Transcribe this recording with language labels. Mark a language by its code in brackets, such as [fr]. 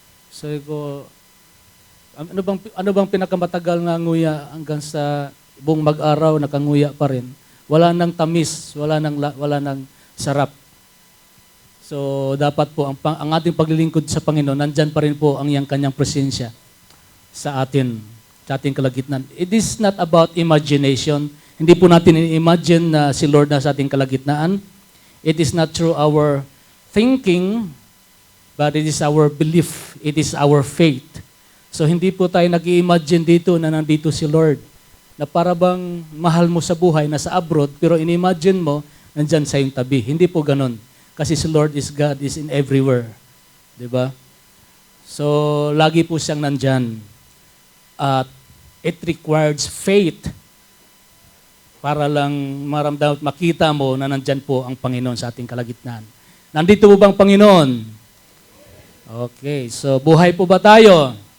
[tl] Sabi ko, ano bang pinakamatagal nga nguya hanggang sa buong mag-araw, nakanguya pa rin. Wala nang tamis, wala nang sarap. So, dapat po, ang ating paglilingkod sa Panginoon, nandyan pa rin po ang kanyang presensya sa ating kalagitnaan. [en] It is not about imagination. [tl] Hindi po natin i-imagine na si Lord na sa ating kalagitnaan. [en] It is not through our thinking, but it is our belief. It is our faith. [tl] So hindi po tayo nag-i-imagine dito na nandito si Lord. Na para bang mahal mo sa buhay, nasa abroad, pero in-imagine mo, nandyan sa iyong tabi. Hindi po ganun. [en] Kasi si Lord is God, is in everywhere. [tl] Diba? So, lagi po siyang nandyan. At [en] it requires faith [tl] para lang maramdaman at makita mo na nandyan po ang Panginoon sa ating kalagitnaan. Nandito po bang Panginoon? Okay, so buhay po ba tayo?